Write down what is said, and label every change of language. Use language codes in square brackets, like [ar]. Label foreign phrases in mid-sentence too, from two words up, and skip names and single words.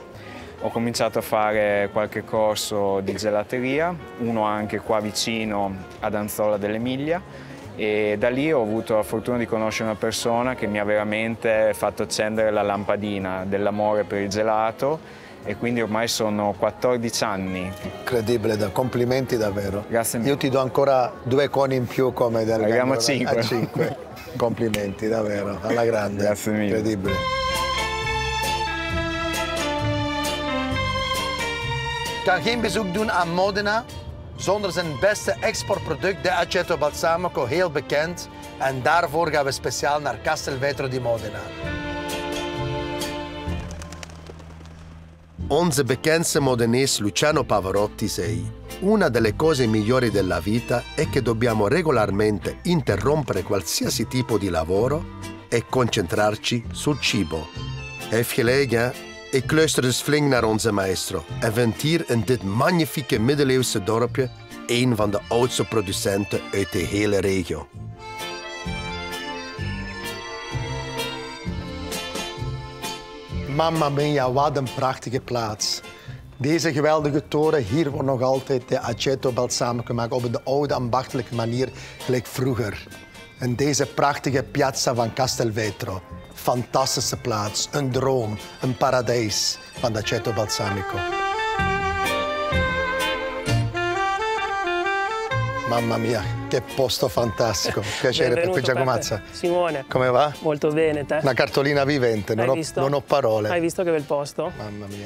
[it] Ho cominciato a fare qualche corso di gelateria, uno anche qua vicino ad Anzola dell'Emilia, e da lì ho avuto la fortuna di conoscere una persona che mi ha veramente fatto accendere la lampadina dell'amore per il gelato, e quindi ormai sono 14 anni. Incredibile, complimenti davvero. Grazie mille. Io ti do ancora 2 coni in più come del Arriviamo a Gandolo. 5. A 5. Complimenti davvero, alla grande. Grazie mille. Incredibile. [nl] Kan geen bezoek doen aan Modena zonder zijn beste exportproduct, de Aceto Balsamico, heel bekend. En daarvoor gaan we speciaal naar Castelvetro di Modena. Onze bekendste modenese [it] Luciano Pavarotti sei: una delle cose migliori della vita è che dobbiamo regolarmente interrompere qualsiasi tipo di lavoro e concentrarci sul cibo. [nl] Heeft gelijk, hè? Ik luister dus flink naar onze maestro en vind hier in dit magnifieke middeleeuwse dorpje een van de oudste producenten uit de hele regio. [it] Mamma mia, [nl] wat een prachtige plaats. Deze geweldige toren, hier wordt nog altijd de Aceto Balsamico gemaakt op de oude ambachtelijke manier, gelijk vroeger. En deze prachtige piazza van Castelvetro. Fantastische plaats, een droom, een paradijs van de Aceto Balsamico. [it] Mamma mia, che posto fantastico. Piacere per qui, Giacomazza. Simone. Come va? Molto bene, te? Una cartolina vivente, non ho parole. Hai visto che bel posto? Mamma mia.